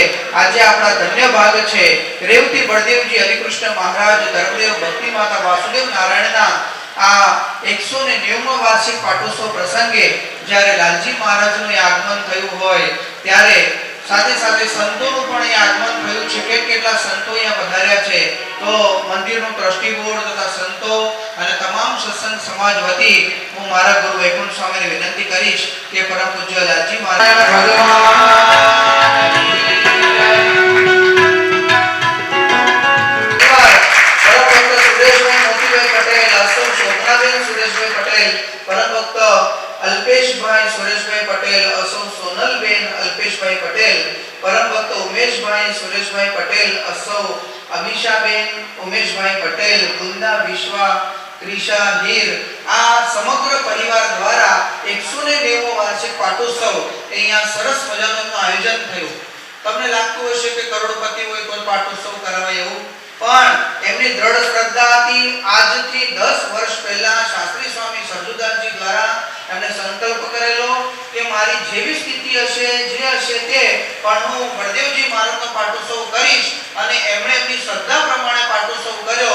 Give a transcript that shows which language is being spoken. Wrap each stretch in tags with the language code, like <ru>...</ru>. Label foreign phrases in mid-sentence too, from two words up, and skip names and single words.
<gu>આજે આપણા ધન્ય ભાગ છે રેવતી બળદેવજી હરિકૃષ્ણ મહારાજ ધર્મદેવ ભક્તિ માતા વાસુદેવ નારાયણના આ 190મો વાર્ષિક પાટોત્સવ પ્રસંગે જ્યારે લાલજી મહારાજનું આગમન થયું હોય ત્યારે સાથે સાથે સંતોનું પણ આગમન થયું છે. કેટલા સંતો અહીંયા પધાર્યા છે. તો મંદિરનું ટ્રસ્ટી બોર્ડ તથા સંતો અને તમામ સત્સંગ સમાજ વતી હું મારા ગુરુ વૈકુંઠ સ્વામીને વિનંતી કરીશ કે પરમ પૂજ્ય લાલજી મહારાજ अल्पेशभाई सुरेशभाई पटेल, असौ सोनलबेन अल्पेशभाई पटेल, परम भक्त उमेशभाई सुरेशभाई पटेल, असौ अभिषाबेन उमेशभाई पटेल, वृंदा विश्वा त्रिषा हीर, આ સમગ્ર પરિવાર દ્વારા 190મો વાર્ષિક પાટોત્સવ અહીંયા સરસ મજાનું આયોજન થયું. તમને લાગતું હશે કે કરોડપતિ હોય તો પાટોત્સવ કરાવાય એવું, પણ એમની દ્રઢ શ્રદ્ધા હતી. આજથી 10 વર્ષ પહેલા શાસ્ત્રી સ્વામી સરજુદાસજી દ્વારા એમને સંકલ્પ કરેલો કે મારી જેવી સ્થિતિ હશે જે હશે તે પણ હું બળદેવજી મહારાજનો પાટોત્સવ કરીશ અને એમણે એમની શ્રદ્ધા પ્રમાણે પાટોત્સવ કર્યો.</gu>